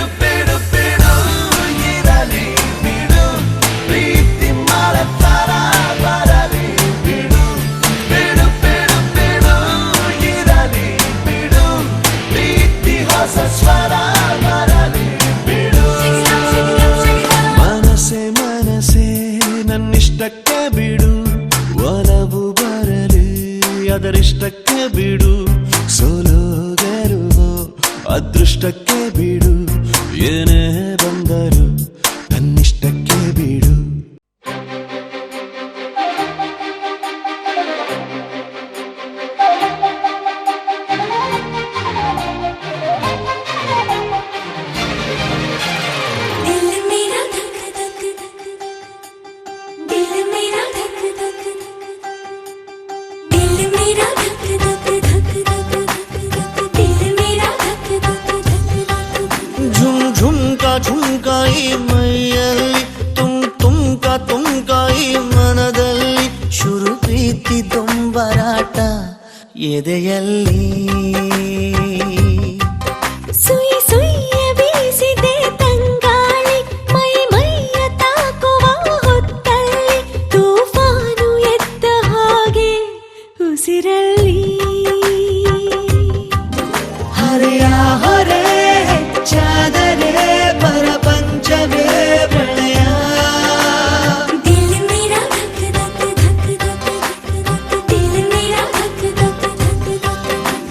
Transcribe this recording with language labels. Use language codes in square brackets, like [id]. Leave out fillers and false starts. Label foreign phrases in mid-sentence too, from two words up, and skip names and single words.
[kn] ಬಿಡು ಬಿಡು ಇರಲಿ ಬಿಡು ಪ್ರೀತಿ ಮಾಡತಾರ ಬರಲಿ ಬಿಡು ಬಿಡು ಬಿಡು ಬಿಡು ಇರಲಿ ಬಿಡು ಪ್ರೀತಿ ಹೊಸ ಸ್ವರ ಬರಲಿ ಬಿಡು ಮನಸೇ ಮನಸೇ ನನ್ನಿಷ್ಟಕ್ಕೆ ಬಿಡು ಒಲವು ಬರಲಿ ಅದರಿಷ್ಟಕ್ಕೆ ಬಿಡು, ಸೋಲೋ ಗೆಲುವು ಅದೃಷ್ಟಕ್ಕೆ ಬಿಡು, ಏನೇ ಬಂದರು ತನ್ನಿಷ್ಟಕ್ಕೆ ಬಿಡು. [hi] दिल मेरा धक धक धक, दिल मेरा धक धक धक, दिल मेरा धक धक धक धक धक, दिल मेरा धक धक धक धक. [kn] झुम झुमका झुमಕಾಯಿ ಮೈಯಲ್ಲಿ, ತುಮ್ಕಾಯಿ ಮನದಲ್ಲಿ, ಶುರು ಪ್ರೀತಿ ದೊಂಬರಾಟ ಎದೆಯಲ್ಲಿ. ಸುಯಿ ಸುಯ್ಯ ಬೀಸಿದೆ ತಂಗಾಳಿ, ಮೈ ಮೈಯ ತಾಕುವ ಹೊತ್ತಲ್ಲಿ, ತೂಫಾನು ಎದ್ದ ಹಾಗೆ ಉಸಿರಲ್ಲಿ. ಹರೆಯ ಹೊರೆ ಹೆಚ್ಚಾದರೆ ಪ್ರಪಂಚವೇ ಪ್ರಳಯ. [hi] दिल मेरा धक धक धक धक धक, दिल मेरा धक धक धक धक.